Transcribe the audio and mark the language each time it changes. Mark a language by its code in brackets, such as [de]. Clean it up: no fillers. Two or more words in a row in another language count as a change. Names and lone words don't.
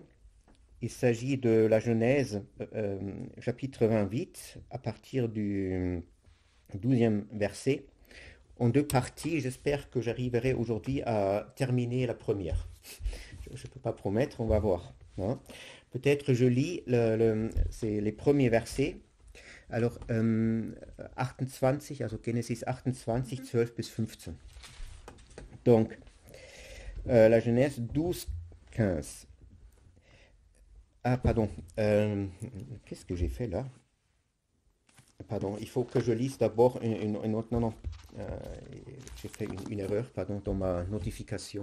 [fr] Il s'agit de la Genèse, chapitre 28, à partir du 12e verset, en deux parties. J'espère que j'arriverai aujourd'hui à terminer la première. Je ne peux pas promettre, on va voir. Hein. Peut-être je lis les premiers versets. Alors, 28, [de] also Genesis 28, 12 bis 15. [fr] Donc, la Genèse 12, 15. Ah, pardon. Qu'est-ce que j'ai fait là? Pardon, il faut que je lise d'abord une autre. Non, non. J'ai fait une erreur, pardon, dans ma notification.